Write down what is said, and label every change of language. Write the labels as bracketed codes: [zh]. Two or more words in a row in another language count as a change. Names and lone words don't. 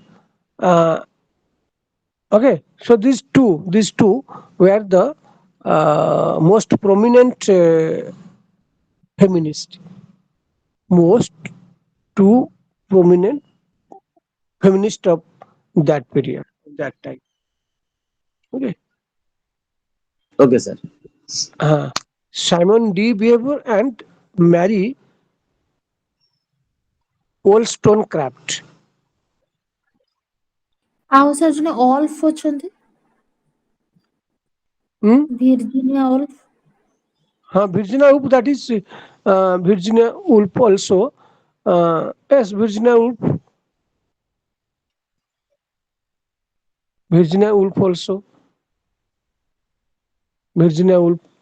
[en] Uh, okay, so these two were the most prominent feminist, most two prominent feminist of that period, that time. Okay, Okay, sir. uh, Simon D. Beauvoir and Mary Wollstonecraft. [or] ଆଉ ସାର୍ ଜଣେ ଅଲ୍ଫ ଅଛନ୍ତି Hmm? ଭିର୍ଜିନିଆ ଅଲ୍ଫ [en] Virginia Woolf, that is Virginia Woolf also. Yes, Virginia Woolf also. Virginia Woolf.